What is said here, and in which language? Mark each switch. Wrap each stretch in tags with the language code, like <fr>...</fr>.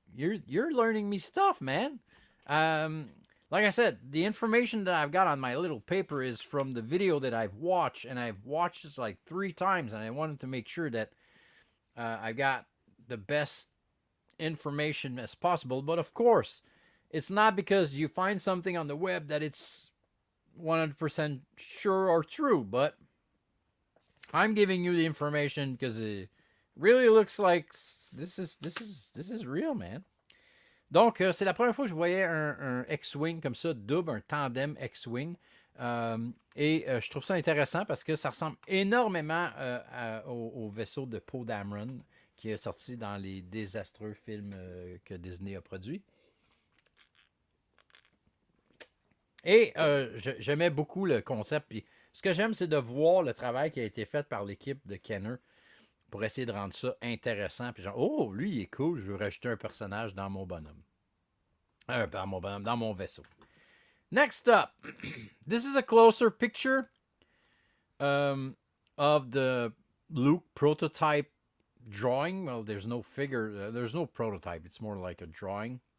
<en>You're learning me stuff, man. Like I said, the information that I've got on my little paper is from the video that I've watched, and I've watched this like 3 times, and I wanted to make sure that I got the best information as possible. But of course, it's not because you find something on the web that it's 100% sure or true, but I'm giving you the information because it really looks like this is real, man.</en> <fr>Donc, c'est la première fois que je voyais un X-Wing comme ça, double, un tandem X-Wing. Et je trouve ça intéressant parce que ça ressemble énormément au vaisseau de Poe Dameron qui est sorti dans les désastreux films que Disney a produits. Et j'aimais beaucoup le concept. Puis, ce que j'aime, c'est de voir le travail qui a été fait par l'équipe de Kenner pour essayer de rendre ça intéressant. Puis genre, oh, lui, il est cool, je veux rajouter un personnage dans mon bonhomme. Dans mon vaisseau.</fr> <en>Next up, this is a closer picture of the Luke prototype drawing. Well, there's no figure, there's no prototype. It's more like a drawing.</en>